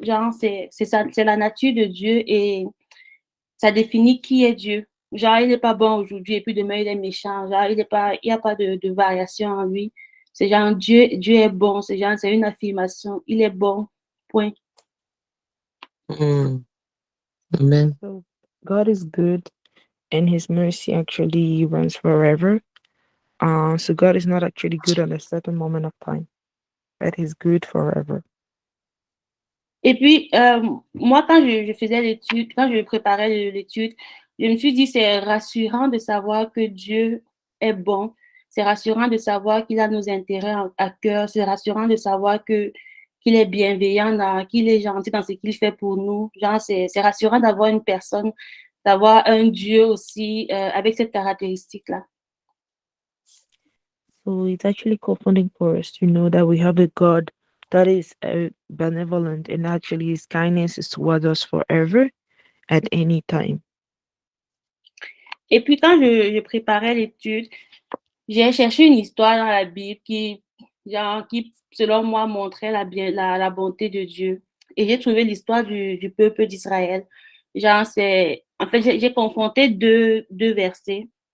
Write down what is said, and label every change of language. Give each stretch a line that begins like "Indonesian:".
French: Genre, c'est la nature de Dieu et ça définit qui est Dieu. Genre, il n'est pas bon aujourd'hui et puis demain, il est méchant. Genre, il n'y a pas de variation en lui. C'est genre, Dieu est bon. C'est genre, c'est une affirmation. Il est bon. Point. Amen.
English: So God is good and his mercy actually runs forever. So God is not actually good at a certain moment of time, but he's good forever.
French: Et puis, moi, quand je faisais l'étude, quand je préparais l'étude, je me suis dit, c'est rassurant de savoir que Dieu est bon. C'est rassurant de savoir qu'il a nos intérêts à cœur. C'est rassurant de savoir qu'il est bienveillant, qu'il est gentil dans ce qu'il fait pour nous. Genre, c'est rassurant d'avoir une personne, d'avoir un Dieu aussi avec cette caractéristique-là.
English: So it's actually comforting for us to know that we have a God that is benevolent and actually his kindness is towards us forever at any time.
French: Et puis, quand je préparais l'étude, j'ai cherché une histoire dans la Bible qui selon moi, montrait la bonté de Dieu. Et j'ai trouvé l'histoire du peuple d'Israël. En fait, j'ai confronté deux versets.